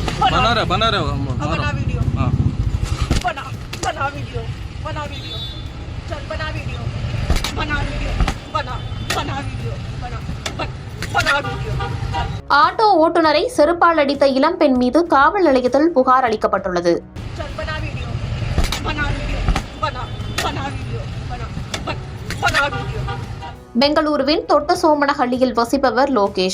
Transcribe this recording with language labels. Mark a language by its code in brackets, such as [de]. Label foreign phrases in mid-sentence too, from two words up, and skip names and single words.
[hi] बना रहे बना वीडियो हाँ बना वीडियो चल बना वीडियो बना वीडियो [ta] ஆட்டோ ஓட்டுநரை செருப்பால் அடித்த இளம்பெண் மீது காவல் நிலையத்தில் புகார் அளிக்கப்பட்டுள்ளது. பெங்களூருவின் தொட்ட சோமனஹள்ளியில் வசிப்பவர் லோகேஷ்.